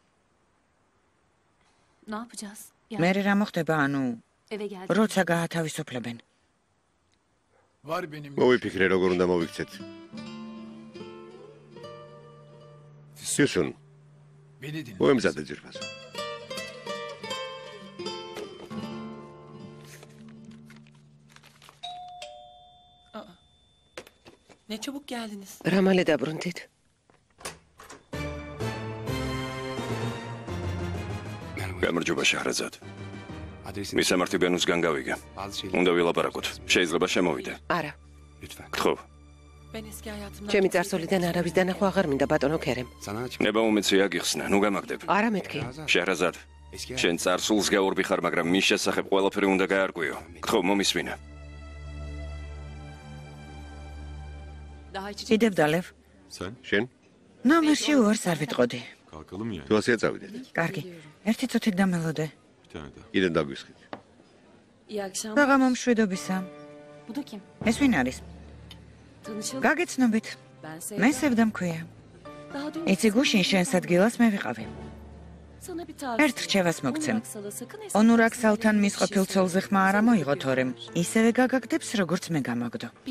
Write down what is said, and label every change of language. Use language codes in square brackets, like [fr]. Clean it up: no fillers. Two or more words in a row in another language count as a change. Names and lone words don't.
[ka] მერე რა მოხდება, ანუ როცა გაათავისუფლებენ? მოვიფიქრე, როგორ უნდა მოვიქცეთ. სიუსუნ, მოემზადე ძირფასო. [tr] Ne çabuk geldiniz. [ka] რა მალე დაბრუნდით? გამარჯობა შაჰრაზად. მისამართი ბენუსგან გავიგე. უნდა ვილაპარაკოთ. შეიძლება შემოვიდე. არა. გთხოვ. [tr] Ben eski hayatımdan... [ka] ჩემი წარსულიდან არავის დანახვა აღარ მინდა, ბატონო ქერემ. ნება უმეცია გიხსნა, ნუ გამაგდებ. არა მეთქი. შაჰრაზად, შენ წარსულს გაურბი ხარ, მაგრამ მის შესახებ ყველაფერი უნდა გაარკვიო. გთხოვ, მომისმინე. კიდევ დალევ. შენ? ნომერში უარს არ ვიტყოდი. თუ ასე წავიდეთ. კარგი, ერთი წუთით დამელოდე. კიდე დაგვისხით. გაღამო მშვიდობისა. [tr] Bu da kim? [ka] ეს ვინ არის? [tr] Tanışalım. [ka] გაგეცნობით. [tr] Ben Sevda. [ka] მე სევდა მქვია. იცი გუშინ შენს ადგილას მე ვიყავი. ერთ რჩევას მოგცემ. ონურაქსალთან მის ყოფილ ცოლზე ხმა არ ამოიღო, თორემ ისევე გაგაგდებს, როგორც მე გამაგდო.